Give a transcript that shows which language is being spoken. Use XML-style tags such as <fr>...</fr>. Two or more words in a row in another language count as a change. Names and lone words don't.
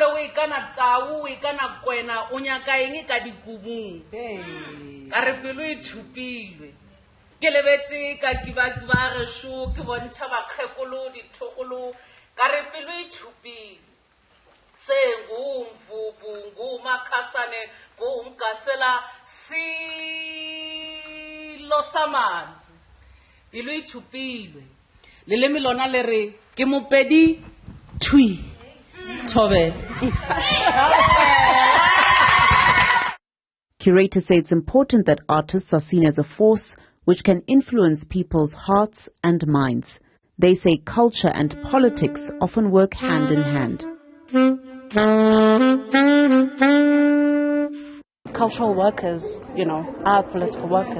<nso>o ikana tau o ikana kwena o nyaka eng ka dikubung ka re pelo e thupilwe ke lebetse ka kibakiba gešo ke bontšha bakgekolo dithokolo ka re pelo e thupilwe</nso> <zu>sengumvubu ngumakhasane ngumkasela silo samanzi</zu> <nso>pelo e thupilwe leleme lona le re ke mopedi thui thobe.</nso> <en>Curators say it's important that artists are seen as a force which can influence people's hearts and minds. They say culture and politics often work hand in hand. Cultural workers, are political workers.</en>